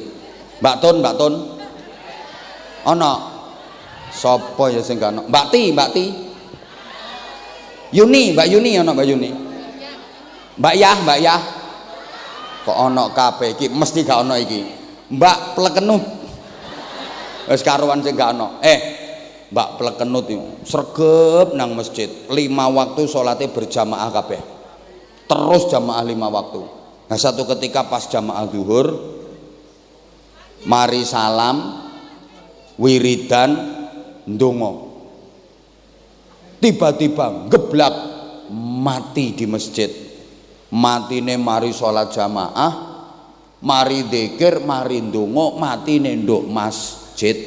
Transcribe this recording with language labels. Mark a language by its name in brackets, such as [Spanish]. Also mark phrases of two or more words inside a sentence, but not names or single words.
[Javanese] Mbak Tun. Ana sapa ya sing gak ana? Mbak Ti. Yuni, Mbak Yuni ana Mbak Yuni. Mbak Yah. Kok ana kabeh iki mesti gak ana iki. Mbak Plekenut. Wis karuan sing gak ana. Mbak Plekenut itu sregep nang masjid 5 waktu [Indonesian] sholatnya berjamaah [Javanese] kabeh, terus jamaah 5 waktu. Nah [Indonesian] satu ketika [Javanese] pas jamaah zuhur, mari salam, wiridan, ndonga, tiba-tiba geblak mati di masjid. Matine mari sholat jamaah, mari dzikir, mari ndonga, matine nduk masjid.